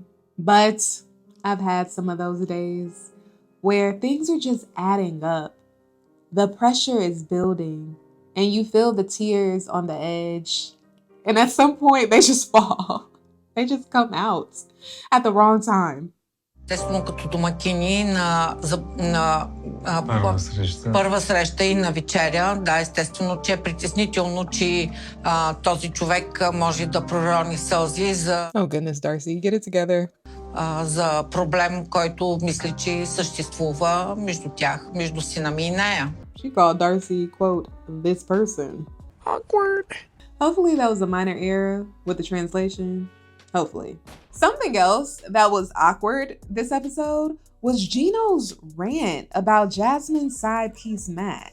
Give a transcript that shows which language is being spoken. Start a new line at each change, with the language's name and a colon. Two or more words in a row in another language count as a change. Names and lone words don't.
English: But I've had some of those days where things are just adding up. The pressure is building, and you feel the tears on the edge. And at some point, they just fall. They just come out at the wrong time.
Bulgarian: Те сме като домакини на първа среща и на вечеря. Да, естествено, че е притеснително, че този човек може да пророни сълзи за...
English: Oh goodness, Darcey, get it together.
Bulgarian: За проблем, който мисля, че съществува между тях, между сина ми и нея.
English: She called Darcey, quote, this person. Awkward. Hopefully that was a minor error with the translation. Hopefully. Something else that was awkward this episode was Gino's rant about Jasmine's side piece Matt.